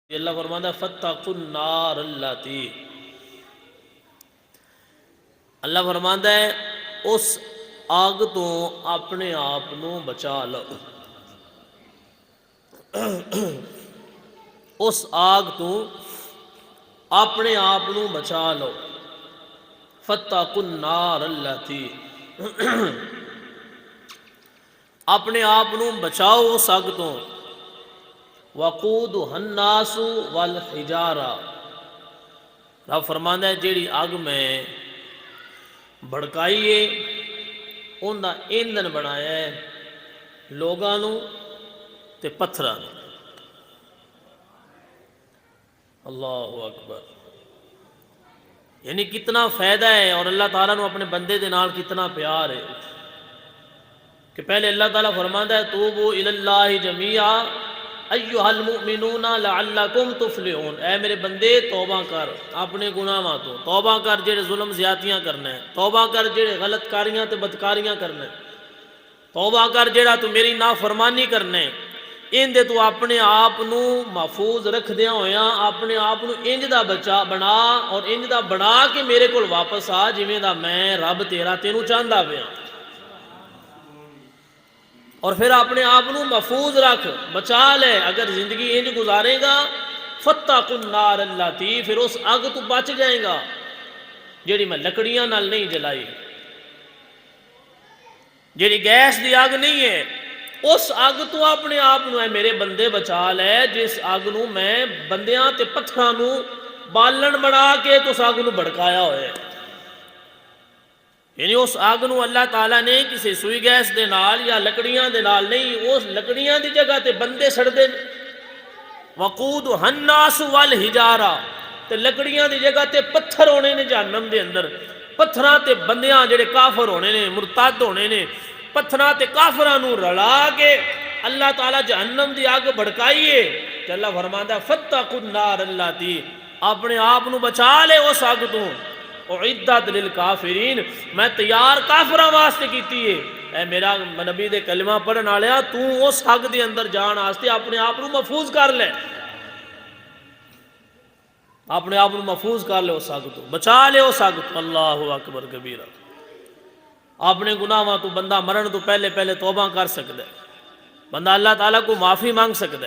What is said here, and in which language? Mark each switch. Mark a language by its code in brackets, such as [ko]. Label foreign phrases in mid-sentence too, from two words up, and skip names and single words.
[pa] اللہ فرماتا ہے [ar] فَاتَّقُوا النَّارَ اللَّتِي، [pa] اللہ فرماتا ہے اس آگ تو اپنے آپ نو بچا لو، اس آگ تو اپنے آپ نو بچا لو۔ [ar] فَاتَّقُوا النَّارَ اللَّتِي، [pa] اپنے آپ نو بچاؤ اس آگ تو۔ [ar] وَقُودُهَا النَّاسُ وَالْحِجَارَةُ، [pa] رب فرماتا ہے جیڑی اگ میں بھڑکائیے ان دا ایندھن بنایا ہے لوگاں نو تے پتھراں نو۔ [ar] اللہ اکبر، [pa] یعنی کتنا فائدہ ہے، اور اللہ تعالیٰ نو اپنے بندے دے نال کتنا پیار ہے کہ پہلے اللہ تعالیٰ فرماتا ہے [ar] توبوا الی اللہ جمیعا ایھا المؤمنون لعلکم تفلحون، [pa] اے میرے بندے توبہ کر اپنے گناہاں تو، توبہ کر جڑے ظلم زیادتیاں کرنا ہے، توبہ کر جڑے غلط کاریاں تے بدکاریاں کرنا ہے، توبہ کر جڑا تو میری نافرمانی کرنا ہے، ان دے تو اپنے آپ نو محفوظ رکھ دیاں ہویاں اپنے آپ نو انج دا بچا بنا، اور انج دا بنا کہ میرے کول واپس آ جویں دا میں رب تیرا تینوں چاہندا پیا، اور پھر اپنے آپ نو محفوظ رکھ بچا لے۔ اگر زندگی انج گزارے گا [ar] فَاتَّقُوا النَّارَ اللَّتِي، [pa] پھر اس آگ تو بچ جائے گا جیڑی میں لکڑیاں نال نہیں جلائی، جیڑی گیس دی آگ نہیں ہے، اس آگ تو اپنے آپ نو ہے میرے بندے بچا لے، جس آگ نو میں بندیاں تے پتھراں نو بالن بنا کے تو اس آگ نو بھڑکایا ہوئے، یعنی اس آگ نو اللہ تعالیٰ نے کسی سوئی گیس دے نال یا لکڑیاں دے نال نہیں، اس لکڑیاں دی جگہ تے بندے سڑ دے۔ [ar] وَقُودُهَا النَّاسُ وَالْحِجَارَةُ، [pa] تے لکڑیاں دی جگہ تے پتھر ہونے نے جہنم دے اندر، پتھراں تے بندیاں جڑے کافر ہونے نے مرتد ہونے نے، پتھراں تے کافراں نو رلا کے اللہ تعالیٰ جہنم دی آگ بھڑکائیے، تے اللہ فرماندا ہے [ar] فَاتَّقُوا النَّارَ اللَّتِي، [pa] اپنے آپ نو بچا لے اس آگ تو، [ar] اُعِدَّتْ لِلْکَافِرِین، [pa] میں تیار کافراں واسطے کیتی ہے۔ اے میرا نبی دے کلمہ پڑھن والیا، تو اس آگ دے اندر جان واسطے اپنے آپ نو محفوظ کر لے، اپنے آپ نو محفوظ کر لے اس آگ تو، بچا لے اس آگ تو۔ [ar] اللہ اکبر کبیرہ، [pa] اپنے گناہاں تو بندہ مرن تو پہلے پہلے توبہ کر سکتا ہے، [ur] بندہ اللہ تعالیٰ کو معافی مانگ سکتا ہے۔